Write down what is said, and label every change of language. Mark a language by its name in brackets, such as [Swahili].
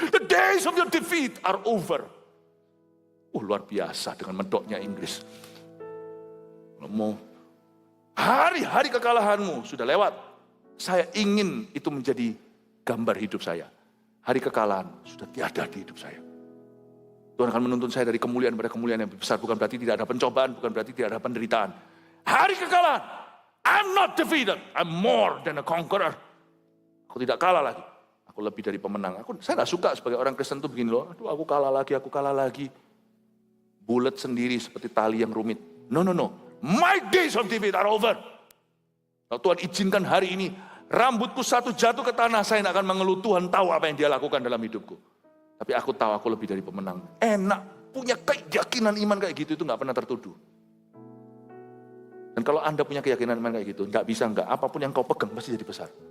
[English] The days of your defeat are over. [Indonesian] Luar biasa dengan medoknya Inggris. Kalau mau hari-hari kekalahanmu sudah lewat. Saya ingin itu menjadi gambar hidup saya. Hari kekalahan sudah tiada di hidup saya. Tuhan akan menuntun saya dari kemuliaan pada kemuliaan yang lebih besar. Bukan berarti tidak ada pencobaan, bukan berarti tidak ada penderitaan. Hari kekalahan. [English] I'm not defeated, I'm more than a conqueror. [Indonesian] Aku tidak kalah lagi. Aku lebih dari pemenang. Saya gak suka sebagai orang Kristen itu begini loh. Aduh aku kalah lagi. Bulat sendiri seperti tali yang rumit. [English] No. My days of defeat are over. [Indonesian] Kalau Tuhan izinkan hari ini, rambutku satu jatuh ke tanah, saya tidak akan mengeluh. Tuhan tahu apa yang dia lakukan dalam hidupku. Tapi aku tahu aku lebih dari pemenang. Enak, punya keyakinan iman kayak gitu itu gak pernah tertuduh. Dan kalau Anda punya keyakinan iman kayak gitu, gak bisa enggak, apapun yang kau pegang pasti jadi besar.